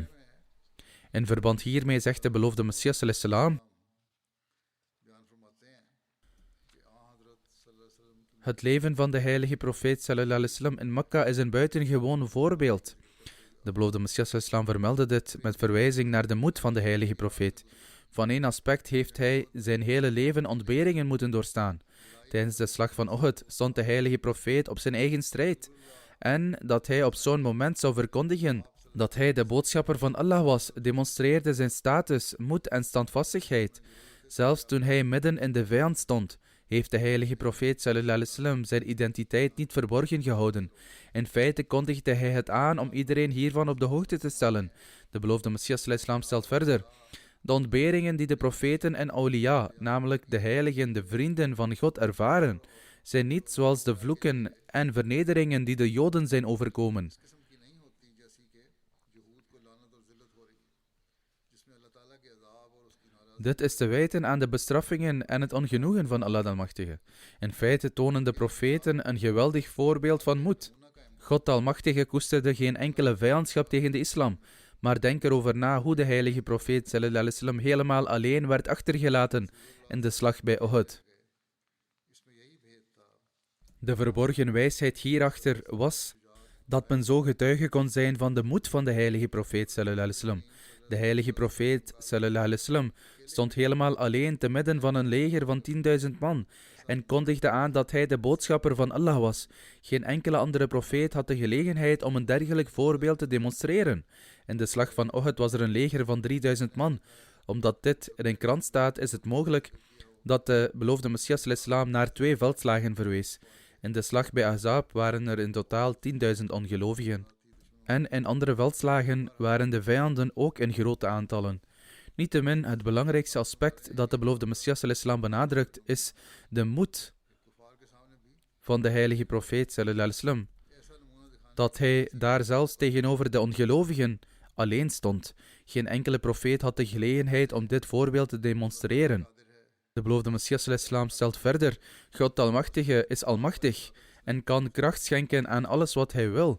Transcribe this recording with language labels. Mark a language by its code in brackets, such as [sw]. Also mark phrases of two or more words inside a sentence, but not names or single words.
[nl] In verband hiermee zegt de beloofde Messias [ar] عليه السلام: [nl] het leven van de heilige profeet [ar] صلى الله عليه وسلم [nl] in Mekka is een buitengewoon voorbeeld. De beloofde Messias [ar] عليه السلام [nl] vermeldde dit met verwijzing naar de moed van de heilige profeet. Van één aspect heeft hij zijn hele leven ontberingen moeten doorstaan. Tijdens de slag van Uhud stond de heilige profeet op zijn eigen strijd. En dat hij op zo'n moment zou verkondigen dat hij de boodschapper van Allah was, demonstreerde zijn status, moed en standvastigheid. Zelfs toen hij midden in de vijand stond, heeft de heilige profeet [ar] صلى الله عليه وسلم [nl] zijn identiteit niet verborgen gehouden. In feite kondigde hij het aan om iedereen hiervan op de hoogte te stellen. De beloofde Messias [ar] صلى الله عليه وسلم [nl] stelt verder: de ontberingen die de profeten en awliya, namelijk de heiligen, de vrienden van God, ervaren, zijn niet zoals de vloeken en vernederingen die de Joden zijn overkomen. Dit is te wijten aan de bestraffingen en het ongenoegen van Allah de Almachtige. In feite tonen de profeten een geweldig voorbeeld van moed. God de Almachtige koesterde geen enkele vijandschap tegen de islam, maar denk erover na hoe de heilige profeet [ar] صلى الله عليه وسلم [nl] helemaal alleen werd achtergelaten in de slag bij Uhud. De verborgen wijsheid hierachter was dat men zo getuige kon zijn van de moed van de heilige profeet [ar] صلى الله عليه وسلم. [nl] De heilige profeet [ar] صلى الله عليه وسلم [nl] stond helemaal alleen te midden van een leger van 10.000 man en kondigde aan dat hij de boodschapper van Allah was. Geen enkele andere profeet had de gelegenheid om een dergelijk voorbeeld te demonstreren. In de slag van Uhud was er een leger van 3.000 man. Omdat dit in een krant staat, is het mogelijk dat de beloofde Messias al-Islam naar 2 veldslagen verwees. In de slag bij Ahzab waren er in totaal 10.000 ongelovigen. En in andere veldslagen waren de vijanden ook in grote aantallen. Niettemin, het belangrijkste aspect dat de beloofde Messias al-Islam benadrukt, is de moed van de heilige profeet [ar] صلى الله عليه وسلم. [nl] Dat hij daar zelfs tegenover de ongelovigen alleen stond. Geen enkele profeet had de gelegenheid om dit voorbeeld te demonstreren. De beloofde Messias al-Islam stelt verder: God de Almachtige is almachtig en kan kracht schenken aan alles wat hij wil.